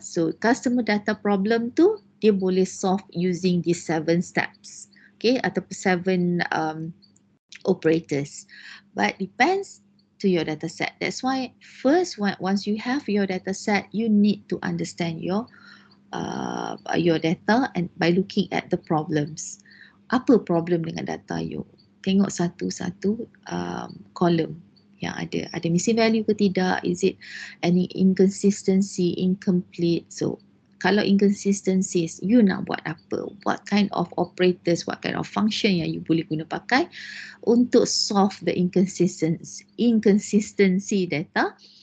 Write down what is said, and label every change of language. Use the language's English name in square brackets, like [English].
[English] So customer data problem [Malay] tu dia boleh [English] solve using these 7 steps. Okay, ataupun 7 operators. But depends to your data set. That's why first once you have your data set, you need to understand your data and by looking at the problems. [Malay] Apa problem dengan data you? Tengok satu-satu column yang ada missing value ke tidak? [English] Is it any inconsistency, incomplete? [Malay] So kalau inconsistencies, you nak buat apa? [English] What kind of operators, what kind of function [Malay] yang you boleh guna pakai [English] untuk solve the inconsistency data.